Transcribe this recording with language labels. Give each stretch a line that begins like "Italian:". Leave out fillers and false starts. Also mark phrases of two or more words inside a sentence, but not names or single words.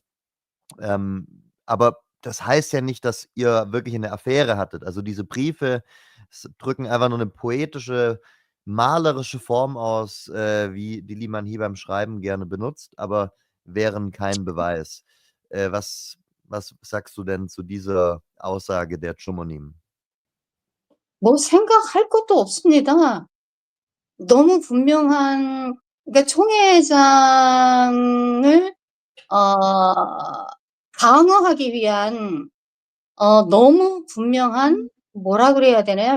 German: Aber das heißt ja nicht, dass ihr wirklich eine Affäre hattet. Also diese Briefe drücken einfach nur eine poetische, malerische Form aus, wie die Liman hier beim Schreiben gerne benutzt, aber wären kein Beweis. Was sagst du denn zu dieser Aussage der Chomonim?
Korean: 뭐 생각할 것도 없습니다. 너무 분명한, 그러니까 총회장을 방어하기 위한 너무 분명한, 뭐라 그래야 되나요?